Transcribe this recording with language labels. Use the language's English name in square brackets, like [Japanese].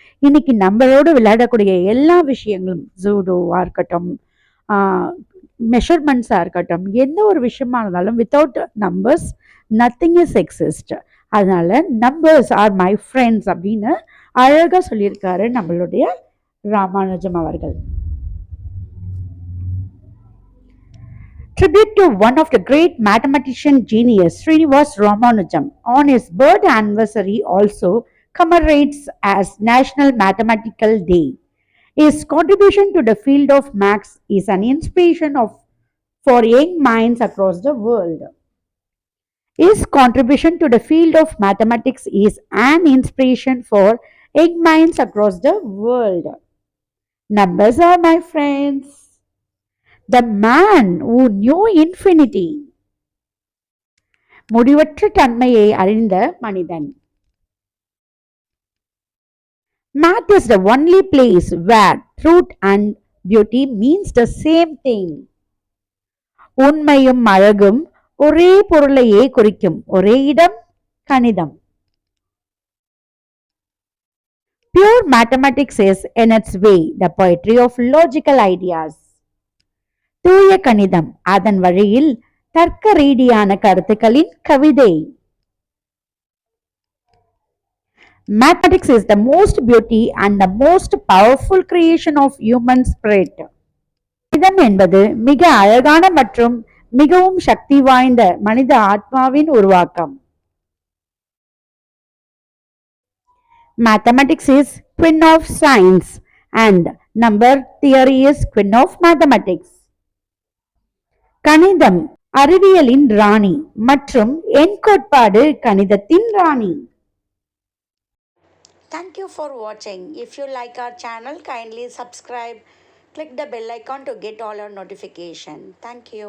[Tamil] இன்னைக்கு நம்மளோடு விளையாடக்கூடிய எல்லா விஷயங்களும் ஜூடோவா இருக்கட்டும், மெஷர்மெண்ட்ஸாக இருக்கட்டும், எந்த ஒரு விஷயமா இருந்தாலும் [English] Without numbers nothing is exist. [Tamil] அதனால [English] numbers are my friends [Tamil] அப்படின்னு அழகாக சொல்லியிருக்காரு நம்மளுடைய ராமானுஜம் அவர்கள். [English] Tribute to one of the great mathematician genius Srinivas Ramanujan on his birth anniversary also commemorates as National Mathematical Day. His contribution to the field of maths is an inspiration for young minds across the world. His contribution to the field of mathematics is an inspiration for young minds across the world. Numbers are my friends. The man who knew infinity. [Tamil] முடிவற்ற தன்மையை அறிந்த மனிதன். [English] Math is the only place where truth and beauty means the same thing. [Tamil] உண்மையும் அழகும் ஒரே பொருளையே குறிக்கும் ஒரே இடம் கணிதம். [English] Pure mathematics is in its way the poetry of logical ideas. [Tamil] தூய கணிதம் அதன் வழியில் தர்க்க ரீதியான கருத்துக்களின் கவிதை. [English] Mathematics is the most beauty and the most powerful creation of human spirit. [Tamil] கணிதம் என்பது மிக அழகான மற்றும் மிகவும் சக்தி வாய்ந்த மனித ஆத்மாவின் உருவாக்கம். [English] Mathematics is queen of science and number theory is queen of mathematics. [Tamil] கணிதம் அறிவியலின் ராணி மற்றும் எண் கோட்பாடு கணிதத்தின் ராணி. [English] Thank you for watching. If you like our channel, kindly subscribe. Click the bell icon to get all our notifications. Thank you.